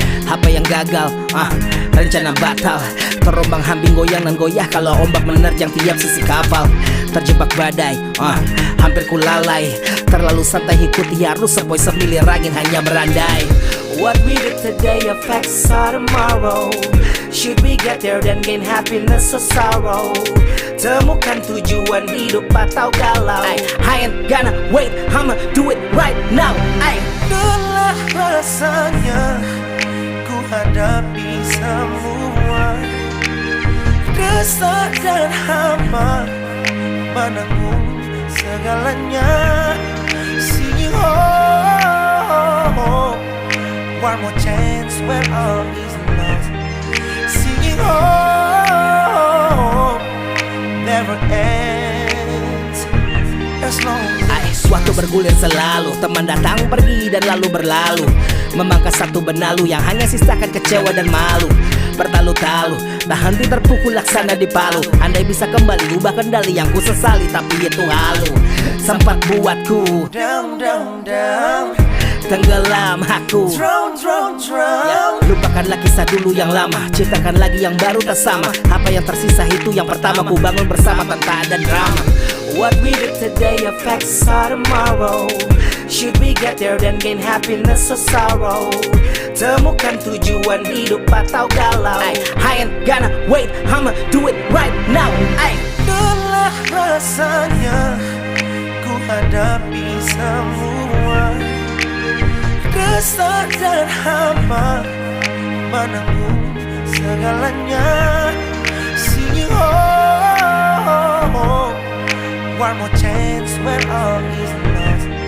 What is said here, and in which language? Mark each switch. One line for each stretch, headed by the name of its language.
Indonesian: Apa yang gagal, rencana batal, terombang ambing goyang dan goyah kalau ombak menerjang tiap sisi kapal. Terjebak badai, hampir ku lalai, terlalu santai ikuti arus sepoi semilir angin hanya merandai.
English: What we did today affects our tomorrow. Should we get there then gain happiness or sorrow?
Indonesian: Temukan tujuan hidup atau galau.
English: I ain't gonna wait, I'ma do it right now.
Indonesian: Itulah rasanya ku hadapi semua. Resah dan hampa menanggung segalanya.
English: Singing home, one more chance when all is lost. Singing home never ends as long as
Indonesian: Waktu bergulir selalu, teman datang pergi dan lalu berlalu, memangkas satu benalu yang hanya sisakan kecewa dan malu. Bertalu-talu, tak henti terpukul laksana di palu. Andai bisa kembali ubah kendali yang ku sesali, tapi itu halu. Sempat buatku
English: down, down, down,
Indonesian: tenggelam aku.
English: drown, drown, drown.
Indonesian: Lupakanlah kisah dulu yang lama, ciptakan lagi yang baru tak sama. Apa yang tersisa itu yang pertama, ku bangun bersama tanpa ada drama.
English: What we did today affects our tomorrow. Should we get there then gain happiness or sorrow?
Indonesian: Temukan tujuan hidup atau galau.
English: I ain't gonna wait, I'ma do it right now.
Indonesian: Lelah rasanya ku hadapi semua. Resah dan hampa menanggung segalanya.
English: Singing home, one more chance when all is lost.